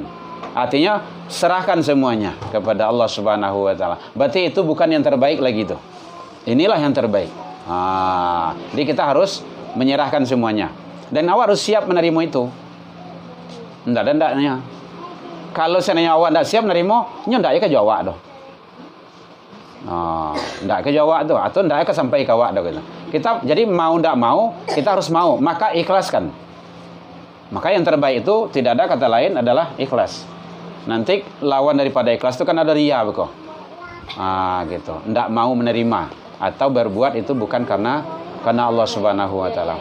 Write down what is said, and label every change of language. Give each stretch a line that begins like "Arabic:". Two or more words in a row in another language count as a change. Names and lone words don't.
Indonesian: Artinya serahkan semuanya kepada Allah
Arabic: سبحانه وتعالى.
Indonesian: Berarti itu bukan yang terbaik lagi itu. Inilah yang terbaik. Jadi kita harus menyerahkan semuanya.
Minangkabau: Dan awak harus siap menerima itu. Enggak ada ndaknya. Kalau seandainya awak enggak siap menerima, nyo ndak ya ke jawab doh. Ndak ke jawab tuh, atau ndak ke sampai ke awak doh gitu.
Indonesian: Kita jadi mau ndak mau, kita harus mau, maka ikhlaskan. Maka yang terbaik itu tidak ada kata lain adalah ikhlas. Nanti lawan daripada ikhlas itu kan ada riya begitu. Gitu. Ndak mau menerima atau berbuat itu bukan karena Allah
Arabic: سبحانه وتعالى.